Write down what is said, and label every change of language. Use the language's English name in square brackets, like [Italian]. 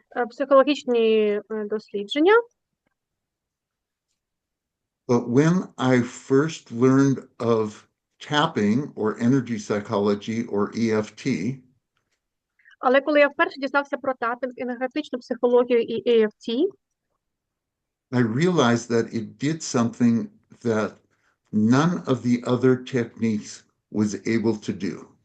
[Ukrainian] психологічні дослідження. [English] but when I first learned of tapping or energy psychology or EFT, [Ukrainian] Але коли я вперше дізнався про тапінг, енергетичну психологію і EFT, [English] I realized that it did something that none of the other techniques was able to do.